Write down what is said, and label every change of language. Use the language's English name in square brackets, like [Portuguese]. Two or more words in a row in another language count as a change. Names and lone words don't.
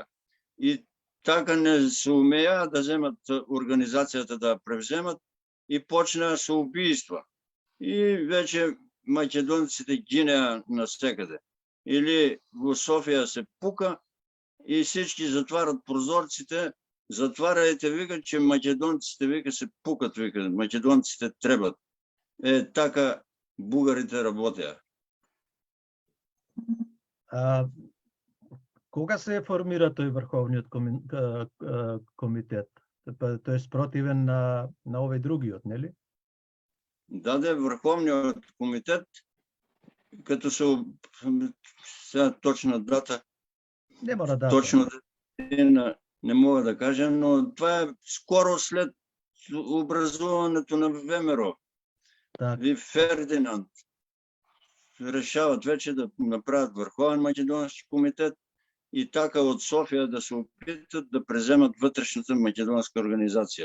[Bulgarian] И така не се умея да вземат организацията да превземат и почна с убийства. И вече македонците гинеа навсекъде. Или в София се пука и всички затварят прозорците, затваряйте, викат, че македонците, вика, се пукат, вика, македонците трябват. Така бугарите работят. [Macedonian] Кога се формира тој Врховниот комитет? Тој е спротивен на овој другиот, нели? Да, [Bulgarian] Върховниот комитет, като сега точна дата, [Macedonian] не мора дата. [Bulgarian] Точно не мога да кажа, но това е скоро след образуването на ВМРО. И Фердинанд решават вече да направят Върховен македонски комитет и така от София да се опитат да преземат вътрешната македонска организация.